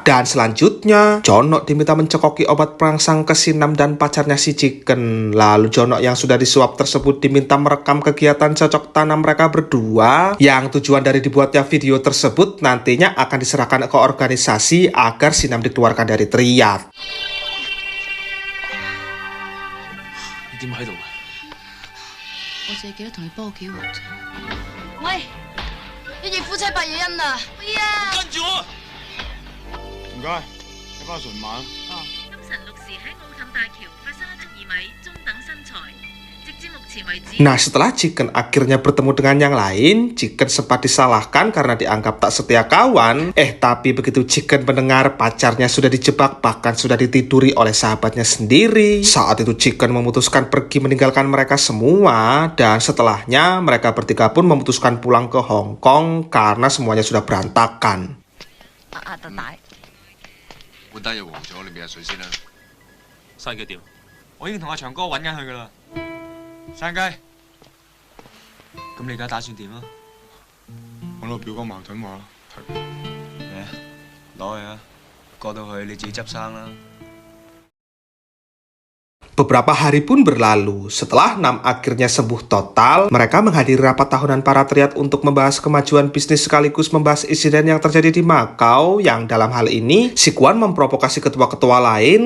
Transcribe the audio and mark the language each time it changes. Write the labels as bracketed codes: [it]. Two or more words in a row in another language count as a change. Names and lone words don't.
[id] Dan selanjutnya, Jono diminta mencekoki obat perangsang ke Sinam dan pacarnya si Chicken. Lalu Jono yang sudah disuap tersebut diminta merekam kegiatan cocok tanam mereka berdua, yang tujuan dari dibuatnya video tersebut nantinya akan diserahkan ke organisasi agar Sinam dikeluarkan dari Triad. [yue] 你點喺度啊？我淨係記得同你幫我幾鑊咋。喂，一夜夫妻百夜恩啊！哎呀，跟住我。唔該，你翻去純晚。今晨6時喺澳氹大橋發生一宗疑米中等身材，直至目前為止。 [id] Nah, setelah Chicken akhirnya bertemu dengan yang lain, Chicken sempat disalahkan karena dianggap tak setia kawan. Tapi begitu Chicken mendengar pacarnya sudah dijebak, bahkan sudah ditiduri oleh sahabatnya sendiri, saat itu Chicken memutuskan pergi meninggalkan mereka semua. Dan setelahnya, mereka bertiga pun memutuskan pulang ke Hong Kong karena semuanya sudah berantakan. [yue] 阿特大，換單嘢黃咗，你俾下水先啦。山雞點？我已經同阿長哥揾緊佢噶啦。山雞，咁你而家打算點啊？揾我表哥矛盾話，攞去啊，過到去你自己執生啦。 [id] Beberapa hari pun berlalu. Setelah Nam akhirnya sembuh total, mereka menghadiri rapat tahunan para Triad untuk membahas kemajuan bisnis sekaligus membahas insiden yang terjadi di Macau. Yang dalam hal ini, si Kwon memprovokasi ketua-ketua lain.